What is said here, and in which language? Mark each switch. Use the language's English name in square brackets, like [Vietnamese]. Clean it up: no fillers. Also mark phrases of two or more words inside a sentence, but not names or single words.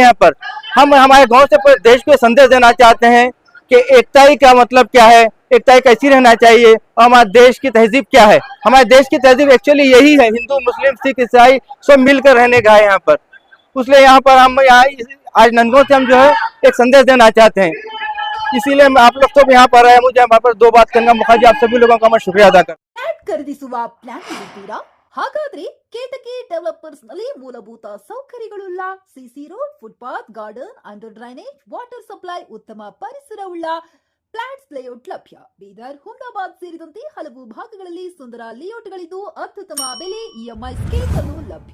[Hindi] यहाँ पर हम हमारे गाँव से पूरे देश को संदेश देना चाहते हैं कि एकता ही का मतलब क्या है, एकता कैसी रहना चाहिए, और हमारे देश की तहजीब क्या है। हमारे देश की तहजीब एक्चुअली यही है, हिंदू मुस्लिम सिख ईसाई सब मिलकर रहने का है यहाँ पर। इसलिए यहाँ पर हम आज नंदगांव से हम जो है एक संदेश देना चाहते हैं। इसीलिए आप लोग सब यहाँ पर आए। मुझे यहाँ पर दो बात करना मौका दिया, आप सभी लोगों का मैं शुक्रिया अदा करता हूं। [Kannada] ಖರೀದಿಸುವ ಪ್ಲಾನ್ ಇದ್ದೀರಾ? ಹಾಗಾದ್ರೆ ಕೇತಕಿ ಡೆವಲಪರ್ಸ್ ನಲ್ಲಿ ಮೂಲಭೂತ ಸೌಕರ್ಯಗಳುಳ್ಳ [English] CC road, [Kannada] ಫುಟ್ಪಾತ್, ಗಾರ್ಡನ್, [English] under drainage, water supply, [Kannada] ಉತ್ತಮ ಪರಿಸರವುಳ್ಳ [English] flats layout [Kannada] ಲಭ್ಯ. ಬೀದರ್, ಹುಮನಾಬಾದ್ ಸೇರಿದಂತೆ ಹಲವು ಭಾಗಗಳಲ್ಲಿ ಸುಂದರ ಲೇಔಟ್ಗಳಿದ್ದು ಅತ್ಯುತ್ತಮ ಬೆಲೆ, [English] EMI scheme [Kannada] ಅನ್ನು ಲಭ್ಯ.